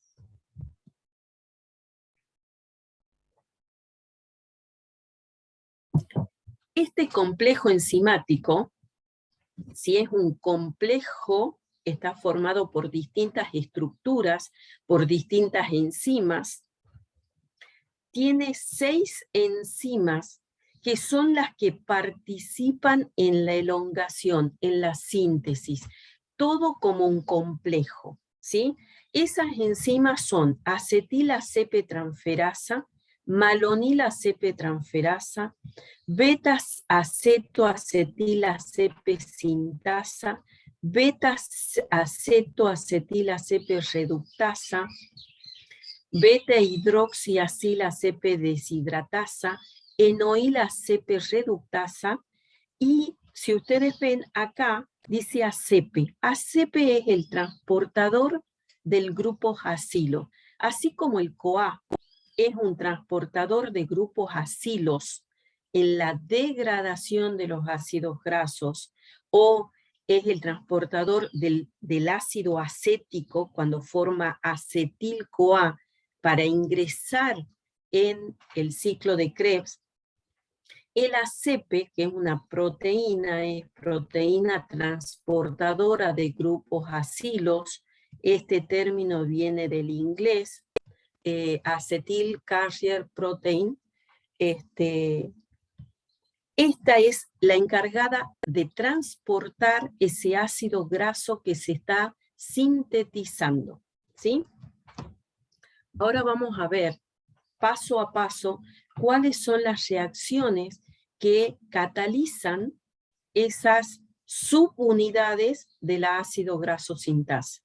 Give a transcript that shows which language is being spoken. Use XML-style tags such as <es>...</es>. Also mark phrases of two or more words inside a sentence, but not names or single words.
<es>Este complejo enzimático, si es un complejo, está formado por distintas estructuras, por distintas enzimas, tiene 6 enzimas que son las que participan en la elongación, en la síntesis, todo como un complejo, ¿sí? Esas enzimas son acetil-ACP-transferasa, malonil-ACP-transferasa, beta-aceto-acetil-ACP-sintasa, beta-aceto-acetil-ACP-reductasa, beta-hidroxiacil-ACP-deshidratasa, enoil-ACP-reductasa, y si ustedes ven acá, dice ACP. ACP es el transportador del grupo acilo, así como el CoA es un transportador de grupos acilos en la degradación de los ácidos grasos, o es el transportador del ácido acético cuando forma acetil-CoA para ingresar en el ciclo de Krebs. El ACP, que es una proteína, es proteína transportadora de grupos acilos. Este término viene del inglés,</es> <en>acetyl carrier protein.</en> <es>Esta es la encargada de transportar ese ácido graso que se está sintetizando, ¿sí? Ahora vamos a ver paso a paso cuáles son las reacciones que catalizan esas subunidades del ácido graso sintasa.</es>